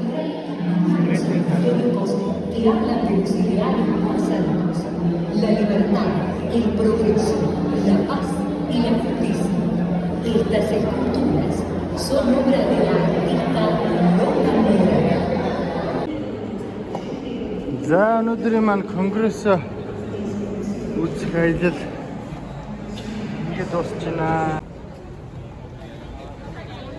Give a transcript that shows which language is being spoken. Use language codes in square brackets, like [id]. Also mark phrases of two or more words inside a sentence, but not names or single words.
[es] la proximidad pasados, la libertad, el progreso, la paz y la justicia. Estas esculturas son obra de la artista Lola Mora. [mn] За өнөөдрийн маань конгресс үзэх аялал ингээд дуусч байна.